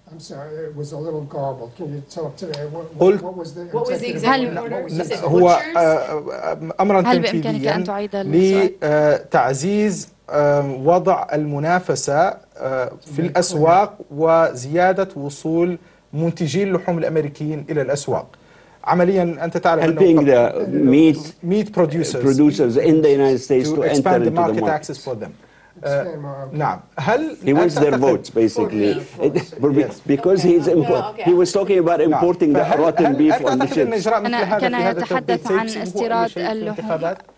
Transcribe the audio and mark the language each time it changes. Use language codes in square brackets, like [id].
[ar] هو أمرا تنفيذيا لتعزيز وضع المنافسة في الأسواق وزيادة وصول منتجي اللحوم الأمريكيين إلى الأسواق. عمليا أنت تعرف [en] helping the meat producers in the United States to expand the market access for them. [ar] نعم. هل [en] he wants their votes basically because he's he was talking about importing the rotten beef on the ships. [ar] أنا كان يتحدث عن استيراد اللحوم.